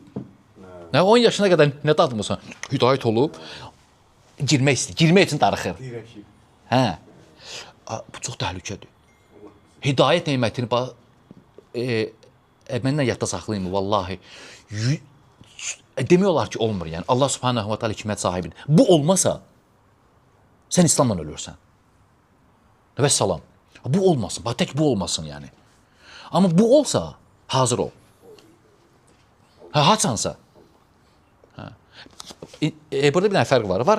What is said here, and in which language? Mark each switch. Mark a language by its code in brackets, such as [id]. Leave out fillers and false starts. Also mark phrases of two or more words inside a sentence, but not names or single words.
[az] 10 yaşına qədər nə dadmırsan, hidayət olub, girmək üçün darıxır. Bu çox təhlükədir. Hidayət neymətini, mənlə yadda saxlayayım, vallahi, demək olar ki, olmur, yəni, [ar] الله سبحانه وتعالى [az] hikmət sahibidir. Bu olmasa, sən İslamla ölürsən. Vəssalam. Bu olmasın, tək bu olmasın, yəni. Amma bu olsa, hazır ol. Haçansa. Burada bir dənə fərq var.